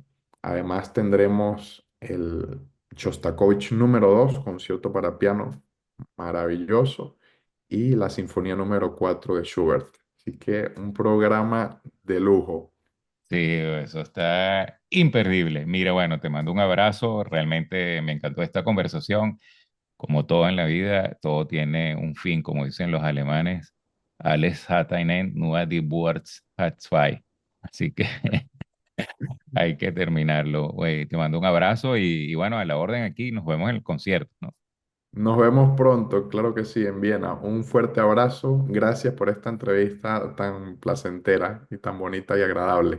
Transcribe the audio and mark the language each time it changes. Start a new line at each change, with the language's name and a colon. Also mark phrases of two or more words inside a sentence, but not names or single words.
Spanish: Además tendremos el Shostakovich número 2 concierto para piano maravilloso, y la Sinfonía número 4 de Schubert. Así que un programa de lujo. Sí, eso está imperdible. Mira, bueno, te mando un abrazo. Realmente me encantó esta conversación. Como todo en la vida, todo tiene un fin, como dicen los alemanes.
German: Alles hat ein Ende, nur die Wurst hat zwei.
Spanish: Así que hay que terminarlo. Güey, te mando un abrazo y bueno, a la orden aquí, nos vemos en el concierto, ¿no? Nos vemos pronto, claro que sí, en Viena. Un fuerte abrazo. Gracias por esta entrevista tan placentera y tan bonita y agradable.